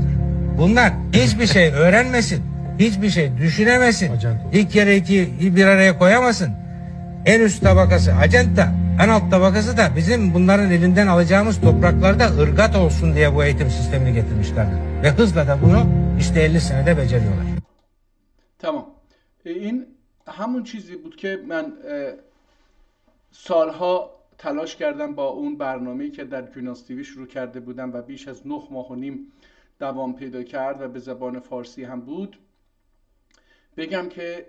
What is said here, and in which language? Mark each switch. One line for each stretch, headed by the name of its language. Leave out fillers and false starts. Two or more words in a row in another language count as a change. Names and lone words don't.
Turkish: Bunlar hiçbir şey öğrenmesin, hiçbir şey düşünemesin, ilk kere iki bir araya koyamasın. En üst tabakası acenta, en alt tabakası da bizim bunların elinden alacağımız topraklarda ırgat olsun diye bu eğitim sistemini getirmişlerdi. Ve hızla da bunu işte 50 senede beceriyorlar. Tamam.
Persian: این همون چیزی بود که من سالها تلاش کردم با اون برنامه‌ای که در گوناس تیوی شروع کرده بودم و بیش از 9 ماه و نیم دوام پیدا کرد و به زبان فارسی هم بود، بگم که